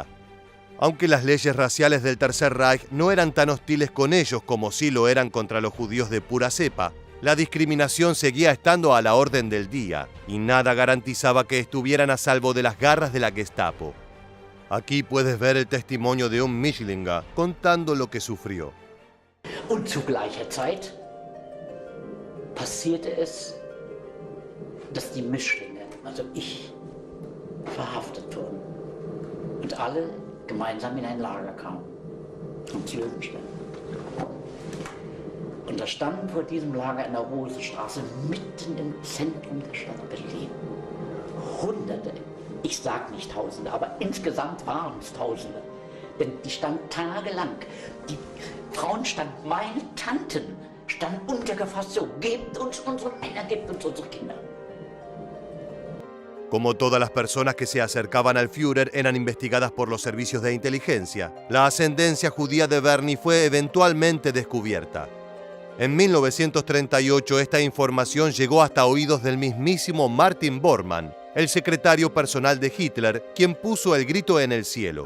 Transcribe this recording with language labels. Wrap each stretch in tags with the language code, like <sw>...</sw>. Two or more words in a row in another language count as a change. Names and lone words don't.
<es>Aunque las leyes raciales del Tercer Reich no eran tan hostiles con ellos como sí lo eran contra los judíos de pura cepa, la discriminación seguía estando a la orden del día y nada garantizaba que estuvieran a salvo de las garras de la Gestapo. Aquí puedes ver el testimonio de un Mischlinge contando lo que sufrió.</es> <de>Und zu gleicher Zeit passierte es, dass die Mischlinge, also ich, verhaftet wurden und alle gemeinsam in ein Lager kamen, ins Löwenstein. Und da standen vor diesem Lager in der Rosenstraße, mitten im Zentrum der Stadt Berlin, Hunderte, ich sag nicht Tausende, aber insgesamt waren es Tausende. Denn die standen tagelang, die Frauen standen, meine Tanten standen untergefasst, so, gebt uns unsere Männer, gebt uns unsere Kinder.</de> <es>Como todas las personas que se acercaban al Führer eran investigadas por los servicios de inteligencia, la ascendencia judía de Bernie fue eventualmente descubierta. En 1938 esta información llegó hasta oídos del mismísimo Martin Bormann, el secretario personal de Hitler, quien puso el grito en el cielo.</es>